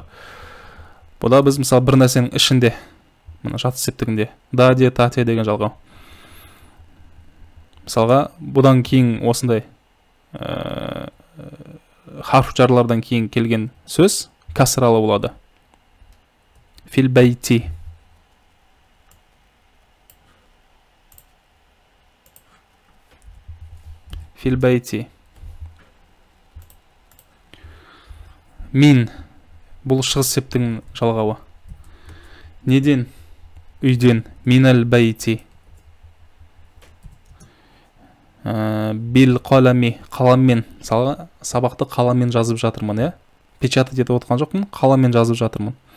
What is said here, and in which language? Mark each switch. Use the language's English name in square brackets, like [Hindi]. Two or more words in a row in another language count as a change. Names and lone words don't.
[Kazakh] Бұда біз мысалы бір нәрсенің ішінде, мына жатыс септігінде да, де, та, те деген жалғау. Мысалға бұдан кейін осындай харфчарлардан кейін келген сөз касралы болады. [Arabic] في البيت. في البيت. [Kazakh] Мин. Бұл шығыс септігінің жалғауы. Неден? Үйден. [Arabic] من البيت. بالقلم, [Kazakh] қаламмен, сабақты қаламмен жазып жатырмын, я? Печатать етіп отқан жоқпын, қаламмен жазып жатырмын.